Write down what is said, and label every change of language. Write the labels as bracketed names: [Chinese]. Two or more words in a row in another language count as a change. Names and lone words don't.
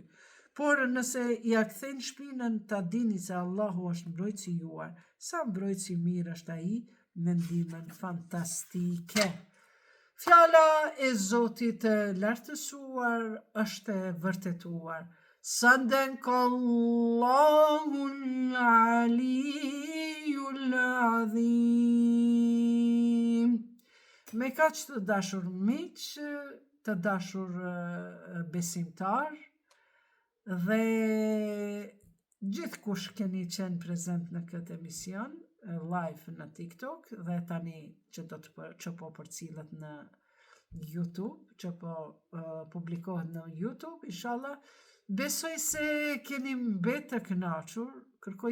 [Albanian] Por nëse ja kthejnë shpinën, ta dini se Allahu është mbrojtësi juar, sa mbrojtësi mirë është ai, me ndihmën fantastike. Fjala e Zotit lartësuar është e vërtetuar. [Arabic] صدق الله العلي العظيم. [Albanian] Me kaq të dashur miq, të dashur besimtar, dhe gjithkush keni qenë prezent në këtë emision live në TikTok dhe tani që po përcillet në YouTube, që po publikohet në YouTube, inshallah, besoj se keni mbet të kënaqur, kërkoj